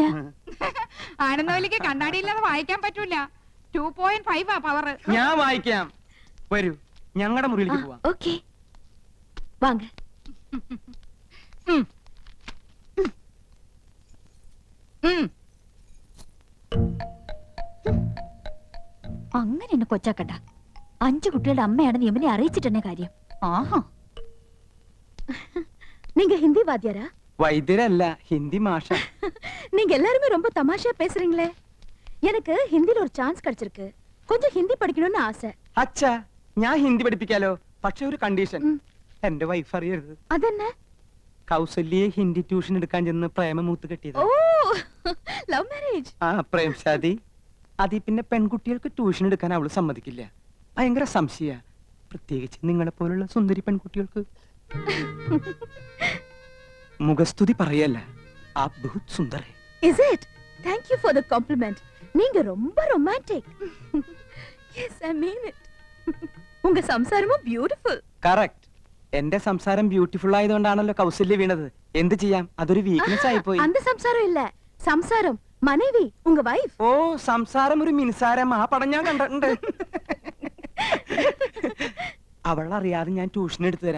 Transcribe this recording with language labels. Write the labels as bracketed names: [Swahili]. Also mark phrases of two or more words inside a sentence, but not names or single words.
[Malayalam] ആനന്ദവല്ലിക്ക് കണ്ണാടിയില്ലാതെ വായിക്കാൻ പറ്റൂല. 2.5 പവർ. ഞാൻ വായിക്കാം, വരൂ ഞങ്ങളുടെ മുറിയിലേക്ക് പോവാം. [Tamil] ஓகே வாங்க. [Malayalam] അങ്ങനെ എന്നെ കൊച്ചാക്കണ്ട. 5 കുട്ടികളുടെ അമ്മയാണ് യമുനെ അറിയിച്ചിട്ടെന്നെ കാര്യം. ആഹാ, [Tamil] நீங்க ஹிந்தி வாத்தியாரா? [Malayalam] വൈദ്യരല്ല, ഹിന്ദി മാഷ. [Tamil] நீங்க எல்லாருமே ரொம்ப தமாஷா பேசுறீங்களே. எனக்கு ஹிந்தில ஒரு சான்ஸ் கிடைச்சிருக்கு, கொஞ்சம் ஹிந்தி படிக்கணும்னு ஆசை. [Malayalam] അച്ഛാ, ഞാൻ ഹിന്ദി പഠിപ്പിക്കാലോ, പക്ഷെ ഒരു കണ്ടീഷൻ. എന്റെ വൈഫ് അറിയരുത്. [Tamil] அதென்ன? [Malayalam] കൗസല്യെ ഹിന്ദി ട്യൂഷൻ എടുക്കാൻ ചെന്ന് പ്രേമമൂത്ത് കെട്ടിയത്. [English] ஓ, love marriage. [Hindi] ആ प्रेम शादी. [Malayalam] അതിൽ പിന്നെ പെൺകുട്ടികൾക്ക് ട്യൂഷൻ എടുക്കാൻ അവള് സമ്മതിക്കില്ല. ഭയങ്കര സംശയ, പ്രത്യേകിച്ച് നിങ്ങളെ പോലുള്ള സുന്ദരി പെൺകുട്ടികൾക്ക്. മുഖസ്തുതി പറയല്ല, ആ [Hindi] बहुत सुंदर है. [English] Is it? Thank you for the compliment. [Tamil] நீங்க ரொம்ப romantic. [English] Yes, I mean it. [Tamil] உங்க സംസാരமும் beautiful. [Malayalam] കറക്റ്റ്. എന്റെ സംസാരം ബ്യൂട്ടിഫുൾ ആയതുകൊണ്ടാണല്ലോ കൗസല്യ വീണത്. എന്ത് ചെയ്യാം, അതൊരു വീക്ക്നെസ് ആയിപ്പോയി. [Tamil] அந்த സംസാരം இல்ல, சம்சாரம் மனைவி, உங்க வைஃப். [Malayalam] ഓ, സംസാരം ഒരു മിൻസാരം. ആ പടം ഞാൻ കണ്ടിട്ടുണ്ട്. അവളറിയാതെ ഞാൻ ട്യൂഷൻ എടുത്തു തരാം.